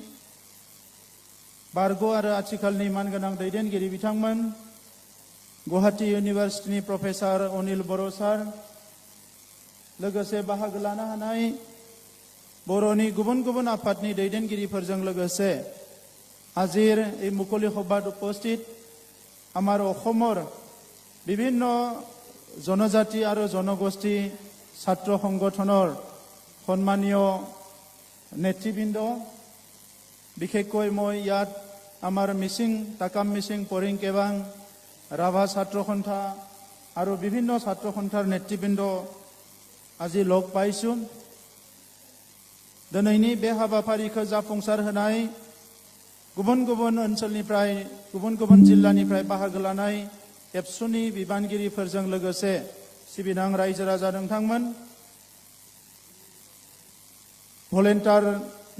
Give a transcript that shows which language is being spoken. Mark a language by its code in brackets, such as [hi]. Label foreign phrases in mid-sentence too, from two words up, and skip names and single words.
[brx] बारग' आरो आथिखालनि मानगोनां दैदेनगिरि बिथांमोन, गुवाहाटी इउनिभार्सिटिनि प्रफेसार अनिल बर' सार, लोगोसे बाहागो लानो हानाय बर'नि गुबुन गुबुन आफादनि दैदेनगिरिफोरजों लोगोसे हाजिर এই [as] মুকলি সভাত উপস্থিত আমাৰ অসমৰ বিভিন্ন জনজাতি আৰু জনগোষ্ঠী ছাত্ৰ সংগঠনৰ সন্মানীয় নেতৃবৃন্দ, বিশেষকৈ মই ইয়াত আমাৰ মিচিং তাকাম মিচিং পৰিং কেবাং ৰাভা ছাত্ৰ সন্থা আৰু বিভিন্ন ছাত্ৰ সন্থাৰ নেতৃবৃন্দ আজি লগ পাইছোঁ। [brx] दिनैनि बे हाबाफारिखौ जाफुंसार होनाय गुबुन गुबुन ओनसोलनिफ्राय गुबुन गुबुन जिल्लानिफ्राय बाहागो लानाय एबसुनि बिबानगिरिफोरजों लोगोसे सिबिनां रायजो राजा नोंथांमोन, भलेन्टारनि